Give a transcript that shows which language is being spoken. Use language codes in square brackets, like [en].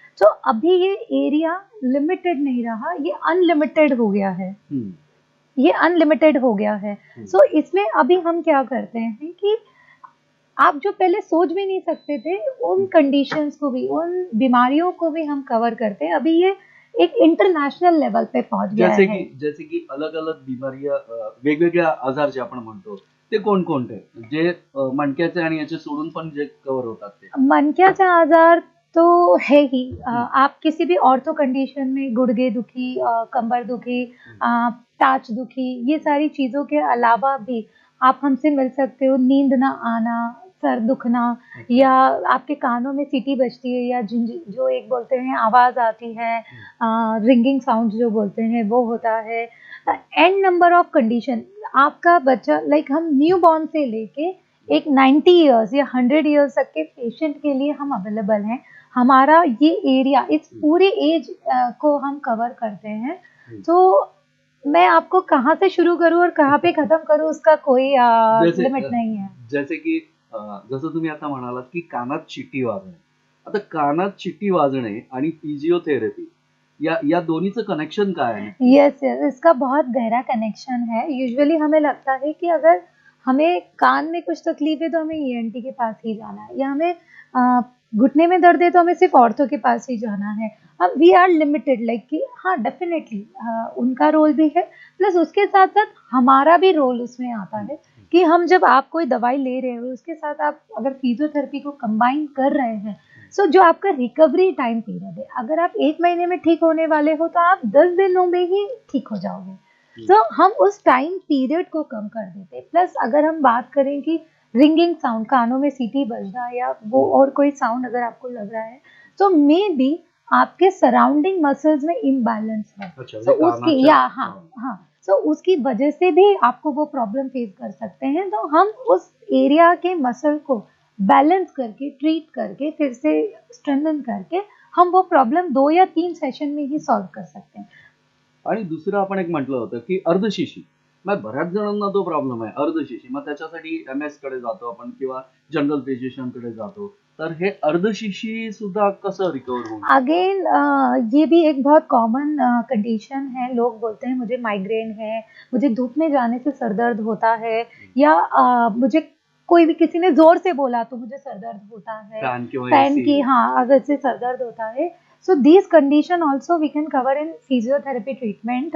[hi] तो अभी ये एरिया लिमिटेड नहीं रहा, ये अनलिमिटेड हो गया है. ये अनलिमिटेड हो गया है. सो इसमें अभी हम क्या करते हैं कि आप जो पहले सोच भी नहीं सकते थे उन कंडीशंस को भी, उन बीमारियों को भी हम कवर करते हैं. अभी ये एक इंटरनॅशनल लेवल पे पहुंच गया है. [mr] जसे की [hi] अलग अलग बिमारिया, [mr] वेगवेगळ्या आजार जे आपण म्हणतो ते कोणकोणते, जे मणक्याचे आणि याचे सोडून पण जे कव्हर होतात ते? मनक्याचा आजार [hi] तो है ही. आप किसी भी ऑर्थो कंडीशन में [mr] गुड़गे दुखी, कंबर दुखी, टाच दुखी, [hi] ये सारी चीजों के अलावा भी आप हमसे मिल सकते हो. नींद ना आना, सर दुखना, या आपके कानों में सीटी बजती है या जो एक बोलते हैं आवाज आती है, रिंगिंग साउंड जो बोलते हैं वो होता है. And number of condition. आपका बच्चा लाइक हम न्यू बॉर्न से लेके एक 90 इयर्स या 100 इयर्स तक के पेशेंट के लिए हम अवेलेबल हैं. हमारा ये एरिया इस पूरे एज को हम कवर करते हैं. तो मैं आपको कहाँ से शुरू करूँ और कहाँ पे खत्म करूँ उसका कोई जैसे लिमिट नहीं है. [mr] जसे की जसं तुम्ही आता म्हणालात की कानात शिट्टी वाजणे. आता कानात शिट्टी वाजणे आणि फिजिओथेरपी या दोन्हीचं कनेक्शन काय आहे नक्की? [hi] यस यस, इसका बहुत गहरा कनेक्शन है. यूजुअली हमें लगता है कि अगर हमें कान में कुछ तकलीफ है तो हमें ईएनटी के पास ही जाना है, या हमें घुटने में दर्द है तो हमें सिर्फ ऑर्थो के पास ही जाना है. अब वी आर लिमिटेड, लाइक कि हाँ डेफिनेटली उनका रोल भी है, प्लस उसके साथ साथ हमारा भी रोल उसमें आता है कि हम जब आप कोई दवाई ले रहे हो उसके साथ आप अगर फिजियोथेरेपी को कंबाइन कर रहे हैं, सो जो आपका रिकवरी टाइम पीरियड है, अगर आप 1 महीने में ठीक होने वाले हो तो आप 10 दिनों में ही ठीक हो जाओगे. तो हम उस टाइम पीरियड को कम कर देते हैं. प्लस अगर हम बात करें कि रिंगिंग साउंड, कानों में सीटी बज रहा है या वो और कोई साउंड अगर आपको लग रहा है, तो मे बी आपके सराउंडिंग मसल्स में इम्बैलेंस है. अच्छा, [en] so [mr] म्हणजे [hi] उसकी [mr] कानाच्या [hi] या हाँ हाँ, सो उसकी वजह से भी आपको वो प्रॉब्लम फेस कर सकते हैं. तो हम उस एरिया के मसल को बैलेंस करके, ट्रीट करके, फिर से स्ट्रेंथन करके हम वो प्रॉब्लम 2 या 3 सेशन में ही सॉल्व कर सकते हैं. [mr] आणि दुसरं आपण एक म्हटलं होतं की अर्धशिशी. मग बऱ्याच जणांना तो प्रॉब्लेम आहे अर्धशिशी. मग त्याच्यासाठी एमएस कडे जातो आपण किंवा जनरल फिजिशियन कडे जातो. तर हे अर्धशिशी सुद्धा कसं रिकवर होऊ शकतं? [hi] अगेन ये भी एक बहुत कॉमन कंडीशन है. लोग बोलते हैं मुझे माइग्रेन है, मुझे धूप में जाने से सर दर्द होता है, या मुझे कोई भी किसी ने जोर से बोला तो मुझे सर दर्द होता है, [mr] फॅन किंवा [en] Fan AC. [hi] की हाँ अगर से सर दर्द होता है. [en] So this condition also we can cover in physiotherapy treatment.